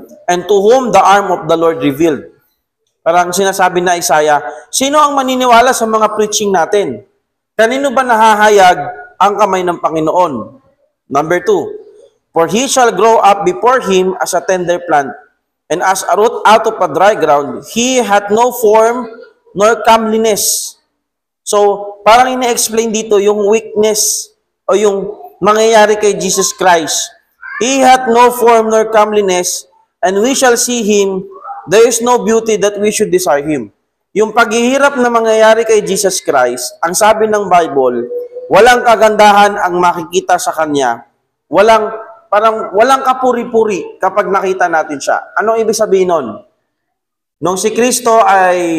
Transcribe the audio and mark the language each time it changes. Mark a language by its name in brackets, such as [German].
[English] And to whom the arm of the Lord revealed. [Filipino] Parang sinasabi na Isaiah, sino ang maniniwala sa mga preaching natin? Kanino ba nahahayag ang kamay ng Panginoon? [English] Number 2, for he shall grow up before him as a tender plant, and as a root out of a dry ground. He hath no form nor comeliness. [Filipino] So, parang ina-explain dito yung weakness o yung mangyayari kay Jesus Christ. [English] He hath no form nor comeliness, and we shall see him. There is no beauty that we should desire him. [Filipino] Yung paghihirap na mangyayari kay Jesus Christ, ang sabi ng Bible, walang kagandahan ang makikita sa kanya. Walang kapuri-puri kapag nakita natin siya. Anong ibig sabihin nun? Nung si Kristo ay